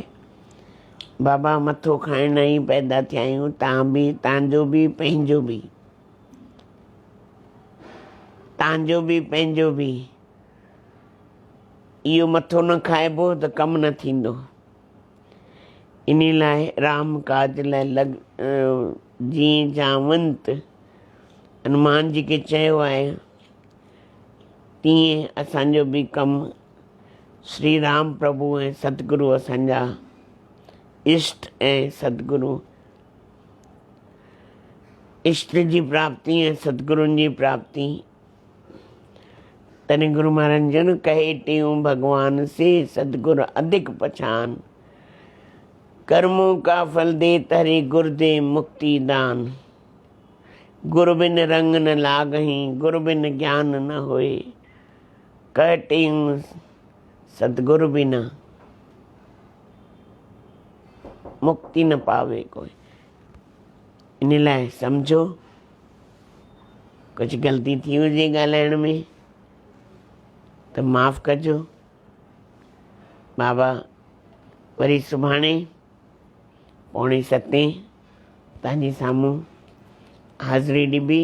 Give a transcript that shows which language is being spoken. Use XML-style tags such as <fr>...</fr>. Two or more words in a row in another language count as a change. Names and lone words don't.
<sd>बाबा मथो खाइण ई पैदा थिया आहियूं, तव्हां बि, तव्हांजो बि, पंहिंजो बि, तव्हांजो बि, पंहिंजो बि। इहो मथो न खाइबो त कमु न थींदो। इन लाइ राम काज लाइ जीअं जावंत हनुमान जी खे चयो आहे, तीअं असांजो बि कमु श्री राम प्रभु ऐं सतगुरु असांजा इष्ट ऐं सतगुरु, इष्ट जी प्राप्ति ऐं सतगुरुनि जी प्राप्ति।</sd> <hi>तने गुरु महाराज जन कहे टियूं भगवान से सतगुरु अधिक पहचान, कर्मों का फल दे तरे गुरु दे मुक्ति दान। गुरु बिन रंग न लागही, गुरु बिन ज्ञान न होए, कहते सतगुरु बिना मुक्ति न पावे कोई।</hi> <sd>इन लाइ सम्झो, कुझु ग़लती थी हुजे ॻाल्हाइण में त माफ़ कजो। बाबा वरी सुभाणे 6:45 तव्हांजे साम्हूं हाज़िरी ॾिबी।</sd>